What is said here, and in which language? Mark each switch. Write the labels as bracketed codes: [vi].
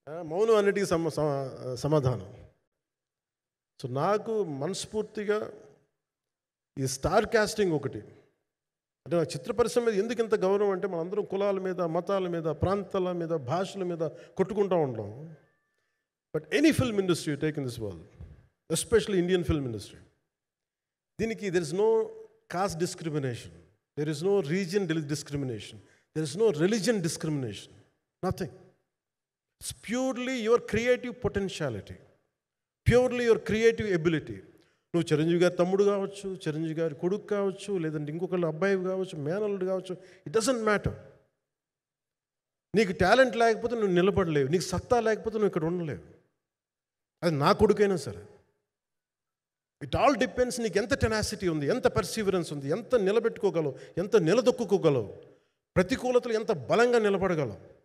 [te] మౌనం అన్నిటికీ సమాధానం. సో నాకు మనస్ఫూర్తిగా ఈ స్టార్ కాస్టింగ్ ఒకటి అంటే నా చిత్ర పరిశ్రమ మీద ఎందుకు ఇంత గౌరవం అంటే మనందరం కులాల మీద, మతాల మీద, ప్రాంతాల మీద, భాషల మీద కొట్టుకుంటూ ఉంటాం. [en] But any film industry take in this world, especially Indian film industry, దీనికి there is no caste discrimination, there is no region discrimination, there is no religion discrimination, nothing. It's purely your creative potentiality, purely your creative ability. [te] నువ్వు చిరంజీవి గారి తమ్ముడు కావచ్చు, చిరంజీవి గారి కొడుకు కావచ్చు, లేదంటే ఇంకొకళ్ళు అబ్బాయి కావచ్చు, మేనల్లుడు కావచ్చు, [en] It doesn't matter. [te] నీకు టాలెంట్ లేకపోతే నువ్వు నిలబడలేవు, నీకు సత్తా లేకపోతే నువ్వు ఇక్కడ ఉండలేవు. అది నా కొడుకైనా సరే. [en] it all depends [te] నీకు ఎంత టెనాసిటీ ఉంది, ఎంత పర్సీవరెన్స్ ఉంది, ఎంత నిలబెట్టుకోగలవు, ఎంత నిలదొక్కుకోగలవు, ప్రతికూలతలు ఎంత బలంగా నిలబడగలవు.